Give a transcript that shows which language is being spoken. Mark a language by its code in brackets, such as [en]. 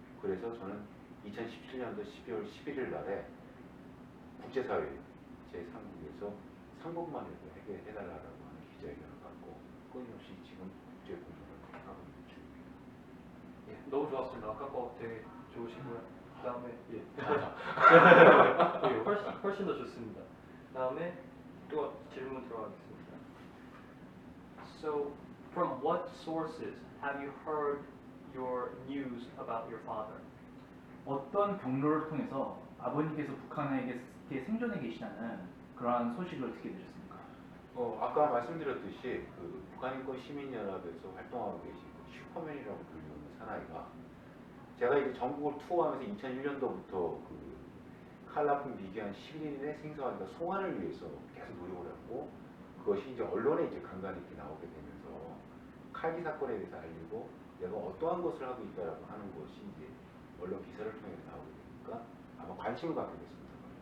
[ko] 그래서 저는 2017년도 12월 11일 날에 국제사회 제3국에서 상봉만이라도 해결해달라고 하는 기자회견을 갖고 끊임없이 지금 국제공동을 하고 있는 중입니다. 예, 너무 좋았습니다. 아까 거 되게 좋으시고요. 그다음에 예, 예, 훨씬 더 좋습니다. 그다음에 또 질문 들어가겠습니다. [en] So, from what sources have you heard your news about your father? [ko] 어떤 경로를 통해서 아버님께서 북한에 생존해 계시다는 그러한 소식을 듣게 되셨습니까? 아까 말씀드렸듯이 그 북한인권 시민연합에서 활동하고 계신 그 슈퍼맨이라고 불리는 사나이가 제가 이제 전국을 투어하면서 2001년도부터 그 칼라풍 미기한 시민의 생사하기가 송환을 위해서 계속 노력을 하고 그것이 이제 언론에 이제 간간히 이렇게 나오게 되면서 칼기 사건에 대해서 알리고 내가 어떠한 것을 하고 있다라고 하는 것이 이제 언론 기사를 통해서 나오게 되니까 아마 관심을 갖게 됐습니다.